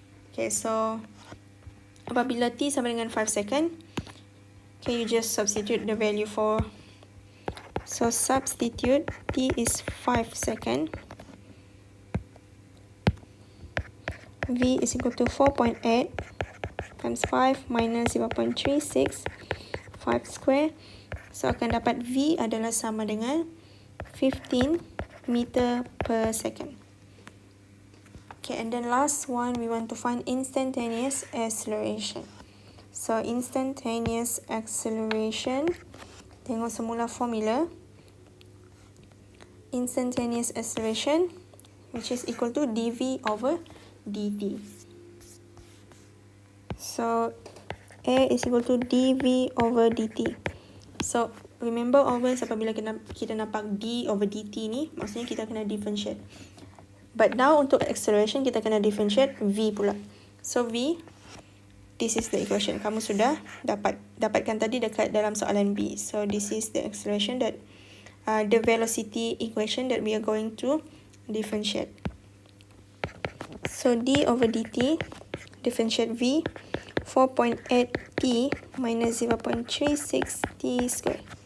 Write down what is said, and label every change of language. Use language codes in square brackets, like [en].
[en] Okay, so [ms] apabila t sama dengan [en] 5 second, okay, you just substitute the value for. So, substitute t is 5 second. V is equal to 4.8 times 5 minus 0.36, 5 square. [ms] So, akan dapat V adalah sama dengan 15 meter per second. [en] Okay, and then last one, we want to find instantaneous acceleration. So, instantaneous acceleration, [ms] tengok semula formula. [en] Instantaneous acceleration, which is equal to dv over dt. So, A is equal to dv over dt. So, remember always [ms] apabila kita nampak d over dt ni, maksudnya kita kena differentiate. But now untuk acceleration, kita kena differentiate v pula. [en] So, v this is the equation. [ms] Kamu sudah dapatkan tadi dekat dalam soalan B. [en] So this is the acceleration that the velocity equation that we are going to differentiate. So d over dt, differentiate v, 4.8t minus 0.36t square.